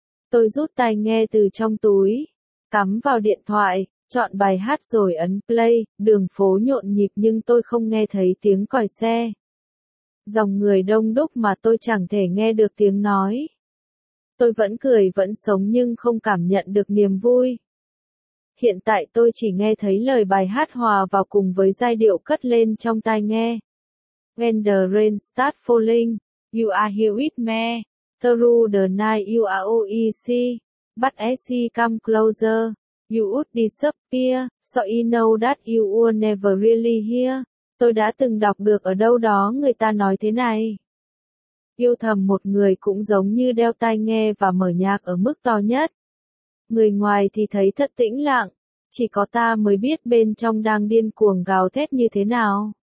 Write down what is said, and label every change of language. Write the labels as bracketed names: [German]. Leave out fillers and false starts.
[Vietnamese] Tôi rút tai nghe từ trong túi, cắm vào điện thoại, chọn bài hát rồi ấn play, đường phố nhộn nhịp nhưng tôi không nghe thấy tiếng còi xe. Dòng người đông đúc mà tôi chẳng thể nghe được tiếng nói. Tôi vẫn cười vẫn sống nhưng không cảm nhận được niềm vui. Hiện tại tôi chỉ nghe thấy lời bài hát hòa vào cùng với giai điệu cất lên trong tai nghe. [English] When the rain starts falling, you are here with me. Through the night you are OEC. But as he come closer, you would disappear. So you know that you were never really here. [Vietnamese] Tôi đã từng đọc được ở đâu đó người ta nói thế này. Yêu thầm một người cũng giống như đeo tai nghe và mở nhạc ở mức to nhất. Người ngoài thì thấy thật tĩnh lặng, chỉ có ta mới biết bên trong đang điên cuồng gào thét như thế nào.